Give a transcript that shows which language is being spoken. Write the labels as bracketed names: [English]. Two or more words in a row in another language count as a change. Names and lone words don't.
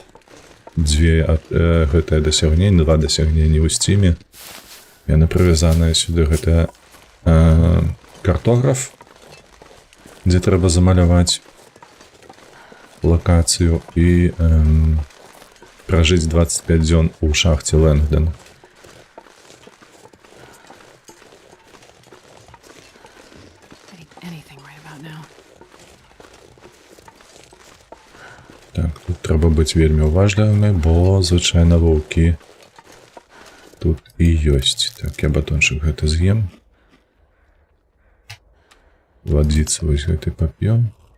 [Belarusian] Дзве гэтае дасягненне, два дасягнення ў сціме. Яны прывязаныя сюды, гэта картограф, дзе трэба замаляваць лакацыю і пражыць 25 дзён у шахце Лэнгдон. [English] I need anything right about now. [Belarusian] Так, тут трэба быць вельмі уважлівымі, бо звычайна ваўкі тут і ёсць. Так, я батончык гэты з'ем. Вадзіцы вось гэты пап'ём.